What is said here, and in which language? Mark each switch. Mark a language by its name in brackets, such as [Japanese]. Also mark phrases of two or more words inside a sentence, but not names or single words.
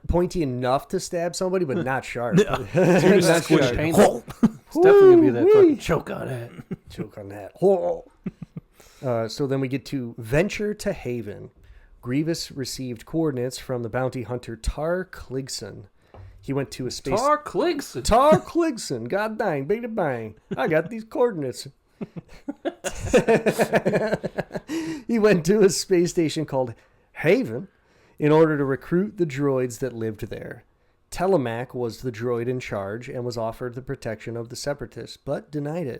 [English] pointy enough to stab somebody, but not sharp. You're just Not squished. sharp. Painful. It's definitely gonna be that Woo-wee. fucking choke on it. Choke on that. So then we get to Venture to Haven. Grievous received coordinates from the bounty hunter Tar Kligson. He went to a space... Tar Kligson. Tar Kligson. God dang. Bing bang. I got these coordinates. He went to a space station called Haven in order to recruit the droids that lived there. Telemac was the droid in charge and was offered the protection of the Separatists, but denied it.